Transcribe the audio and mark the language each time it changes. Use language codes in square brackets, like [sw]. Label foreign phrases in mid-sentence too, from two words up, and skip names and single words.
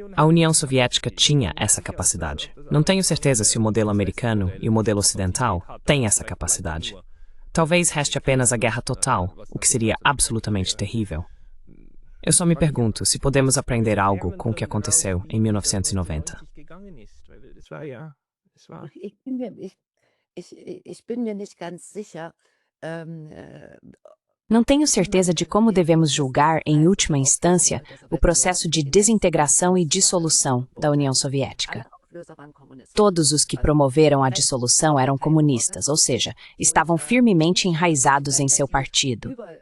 [pt] A União Soviética tinha essa capacidade. Não tenho certeza se o modelo americano e o modelo ocidental têm essa capacidade. Talvez reste apenas a guerra total, o que seria absolutamente terrível. Eu só me pergunto se podemos aprender algo com o que aconteceu em 1990. [de] Ich bin mir nicht ganz sicher. [pt] Não tenho certeza de como devemos julgar, em última instância, o processo de desintegração e dissolução da União Soviética. Todos os que promoveram a dissolução eram comunistas, ou seja, estavam firmemente enraizados em seu partido.